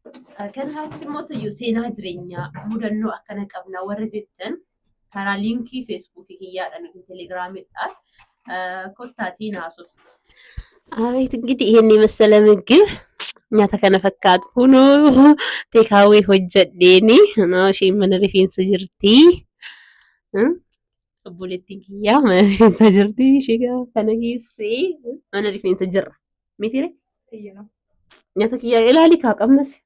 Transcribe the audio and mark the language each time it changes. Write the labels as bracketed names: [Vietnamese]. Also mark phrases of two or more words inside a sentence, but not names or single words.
[Oromo] Kanaaf immoo iyyuu seenaa jireenyaa mudannoo akkana qabna warra jettan karaa liinkii feesbuukii kiyyaadhaan telegiraamiidhaan kottaatiin haasuuf. [Amharic] አቤት እንግዲህ ይሄን የመሰለ ምግብ [Oromo] nyaata kana fakkaatu kunoo teekaawwee hojjedheeni isheen mana rifeensa jirti. Obboleettiin kiyyaa mana rifeensa jirti. Ishee kana keessee mana rifeensa jirra. Mitire nyaata kiyyaa ilaali kaa qabnas.